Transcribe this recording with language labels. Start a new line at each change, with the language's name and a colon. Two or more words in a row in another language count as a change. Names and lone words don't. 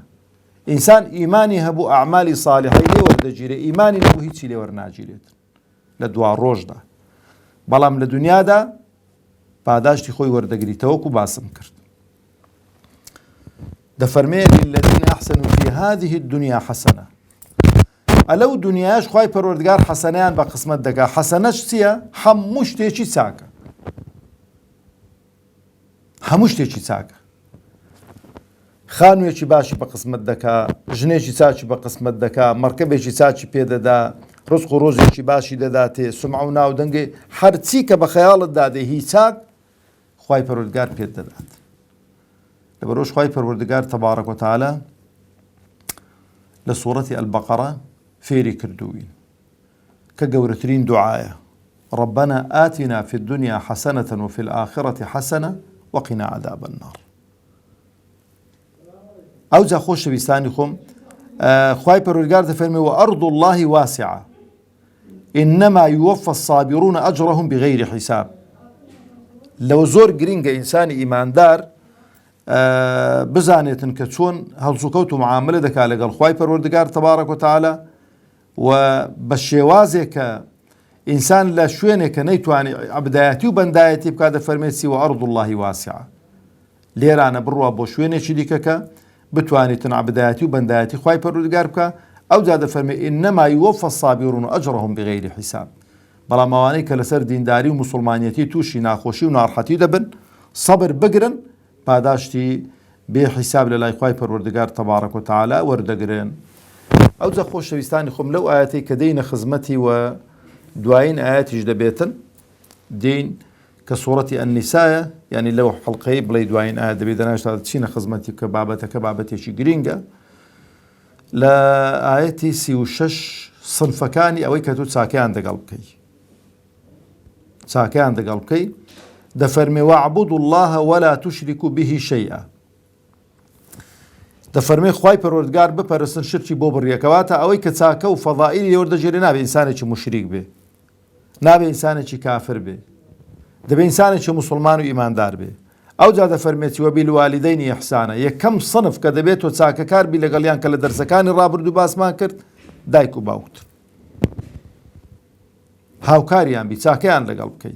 Central Kurdish: ئینسان ئیمانی هەبوو ئەعمالی ساڵحەی لێ وەردەگیرێ، ئیمانی نەبوو هیچی لێ وەرناگیرێت لە دوا ڕۆژدا، بەڵام لە دنیادا پاداشتی خۆی وەردەگریتەوەکو باسم کرد. دەفەرمێ
Arabic: للذین ئەحسنوا فی هذه الدنیا حەسەنە.
Central Kurdish: ئەلەو دنیاش خوای پەروەردگار حەسەنەیان بە قسمەت دەکا. حەسەنەش چییە؟ هەموو شتێکی چاکە، هەموو شتێکی چاکە. خانوێکی باشی بە قسمەت دەکا، ژنێکی چاکی بە قسمەت دەکا، مەرکەبێکی چاکی پێدەدا، ڕزق و ڕۆژێکی باشی دەداتێ، سومعە و ناودەنگێ، هەرچی کە بە خەیاڵت دادێ هی چاک خوای پەروەردگار پێت دەدات. لەبەرەوەش خوای پەروەردگار
Arabic: تەبارەک و تەعالا
Central Kurdish: لە سوورەتی ئەلبەقەرە فێری کردووین کە گەورەترین دوعایە:
Arabic: ربنا آتنا في الدنيا حسنة وفي الآخرة حسنة وقنا عذاب النار.
Central Kurdish: ئەو جا خۆشەویستانی خۆم، خوای پەروەردگار دەفەرمێ
Arabic: وأرض الله واسعة إنما يوفى الصابرون أجرهم بغير حساب.
Central Kurdish: لەو زۆر گرنگە ئینسانی ئیماندار بزانێتن کە چۆن هەڵسوکەوت و معاملە دەکا لەگەڵ خوای پەروەردگار
Arabic: تەبارەک و تەعالا،
Central Kurdish: و بە شێوازێک کە ئینسان لە شوێنێک کە نەیتوانی عەبدایەتی و بەندایەتی بکات دەفەرمێت
Arabic: وأرض الله واسعة.
Central Kurdish: لێرانە بڕوا بۆ شوێنێکی دیکە کە بتوانیتن عەبدایەتی و بەندایەتی خوای پەروەردگار بکە. ئەو جا دەفەرمێ
Arabic: إنما يوفى الصابرون أجرهم بغير حساب.
Central Kurdish: بەڵام ئەوانەی کە لەسەر دینداری و موسڵمانیەتی تووشی ناخۆشی و ناڕەحەتی دەبن، سەبر بگرن، پاداشتی بێ حیساب لە لای خوای پەروەردگار
Arabic: تەبارەک و تەعالا
Central Kurdish: وەردەگرن. ئەو جا خۆشەویستانی خۆم، لەو ئاەتەی کە دەینە خزمەتی و دوایین ئاەتیش دەبێتن، دین کە سوورەتی ئەنیسایە، یعنی لەو حەڵقەی بڵێ دوایین ئاەت دەبێت دەناشتا چینە خزمەتی کە بابەتەکە بابەتێکی گرینگە. لە ئاەتی 36 سنفەکانی ئەوەی کە تۆ چاکەیان دەگەڵ بکەی، چاکەیان دەگەڵ بکەی، دەفەرمێ
Arabic: وەعبودوا الله ولا تشركوا به شيئا.
Central Kurdish: دەفەرمێ خوای پەروەردگار بپەرستن، شرکی بۆ بڕیەکەواتە ئەوەی کە چاکە و فەضائیلی وەردەگیرێ نابێ ئینسانێکی مشریک بێ، نابێ ئینسانێکی کافر بێ، دەبێ ئینسانێکی موسڵمان و ئیماندار بێ. ئەو جا دەفەرمێتی
Arabic: وەبیلوالیدەینی ئیحسانە.
Central Kurdish: یەکەم سنف کە دەبێت تۆ چاکەکار بی لەگەڵیان کە لە دەرسەکانی ڕابردوو باسمان کرد، دایک و باوکت، هاوکاریان بی، چاکەیان لەگەڵ بکەی.